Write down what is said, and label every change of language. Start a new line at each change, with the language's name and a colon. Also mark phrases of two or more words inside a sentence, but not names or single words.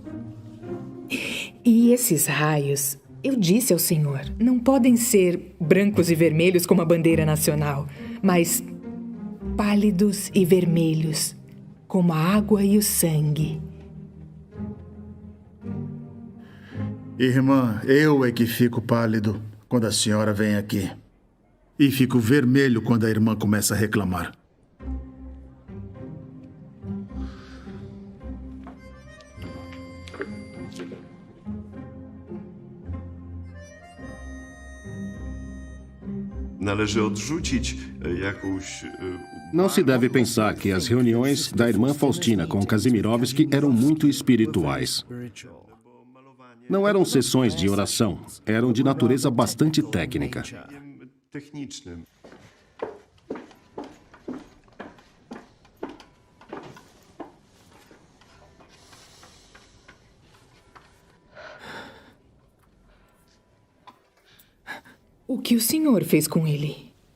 Portuguese: E esses raios, eu disse ao Senhor, não podem ser brancos e vermelhos como a bandeira nacional, mas pálidos e vermelhos, como a água e o sangue. Irmã, eu é que fico pálido quando a senhora vem aqui. E fico vermelho quando a irmã começa a reclamar.
Polish: Należy odrzucić jakąś...
Portuguese: Não se deve pensar que as reuniões da irmã Faustina com Kazimirovski eram muito espirituais. Não eram sessões de oração, eram de natureza bastante técnica.
Polish: technicznym.
Portuguese: O que o senhor fez com ele?